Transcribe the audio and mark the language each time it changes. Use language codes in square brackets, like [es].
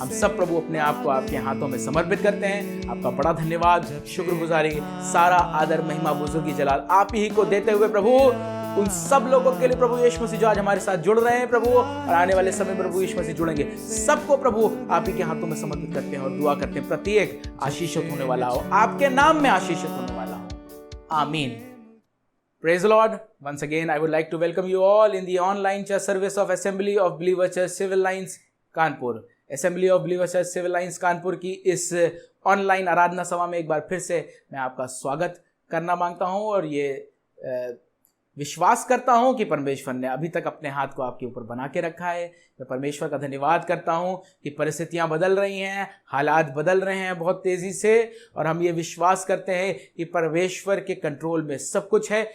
[hi] हम सब प्रभु अपने आप को आपके हाथों में समर्पित करते हैं। आपका बड़ा धन्यवाद, शुक्रगुजारी, सारा आदर, महिमा, बुजुर्गी, जलाल आप ही को देते हुए प्रभु उन सब लोगों के लिए प्रभु यीशु मसीह जो आज हमारे साथ जुड़ रहे हैं प्रभु, और आने वाले समय प्रभु यीशु मसीह जुड़ेंगे, सबको प्रभु आप ही के हाथों में समर्पित करते हैं और दुआ करते हैं प्रत्येक आशीषित होने वाला हो, आपके नाम में आशीषित होने वाला हो। [en] आमीन। Praise the Lord. Once again, I would like to welcome you all in the online church service of Assembly of Believers Church Civil Lines Kanpur. [hi] Assembly of Believers Church Civil Lines Kanpur की इस online आराधना सभा में एक बार फिर से मैं आपका स्वागत करना मांगता हूं, और ये विश्वास करता हूं कि परमेश्वर ने अभी तक अपने हाथ को आपके ऊपर बना के रखा है। मैं परमेश्वर का धन्यवाद करता हूं कि परिस्थितियां बदल रही हैं, हालात बदल रहे हैं बहुत तेज़ी से, और हम ये विश्वास करते हैं कि परमेश्वर के कंट्रोल में सब कुछ है।